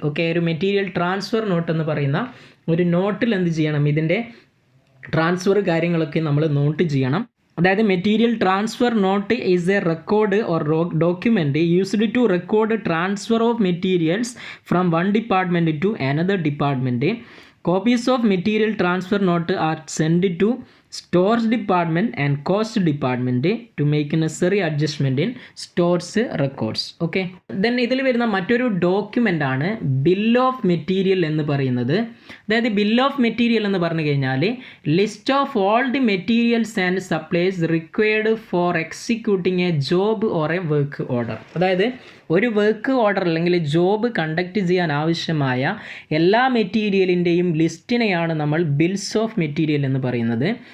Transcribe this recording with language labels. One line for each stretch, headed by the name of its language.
Malayalam: Okay, ഒരു material transfer not എന്ന് പറയുന്ന ഒരു നോട്ടിൽ എന്ത് ചെയ്യണം, ഇതിൻ്റെ ട്രാൻസ്ഫർ കാര്യങ്ങളൊക്കെ നമ്മൾ നോട്ട് ചെയ്യണം.
English: അതായത് material transfer note is a record or document used to record transfer of materials from one department to another ഡിപ്പാർട്ട്മെൻറ്റ്. Copies of material transfer note are sent to stores department and cost department to make necessary adjustment in stores records.
Malayalam: Okay, then ഇതിൽ വരുന്ന മറ്റൊരു document ആണ് bill of material എന്ന് പറയുന്നത്. അതായത് bill of material എന്ന് പറഞ്ഞു കഴിഞ്ഞാൽ
English: List of all the materials and supplies required for executing a job or a work order.
Malayalam: അതായത് ഒരു വർക്ക് ഓർഡർ അല്ലെങ്കിൽ ജോബ് കണ്ടക്ട് ചെയ്യാൻ ആവശ്യമായ എല്ലാ മെറ്റീരിയലിൻ്റെയും ലിസ്റ്റിനെയാണ് നമ്മൾ ബിൽസ് ഓഫ് മെറ്റീരിയൽ എന്ന് പറയുന്നത്.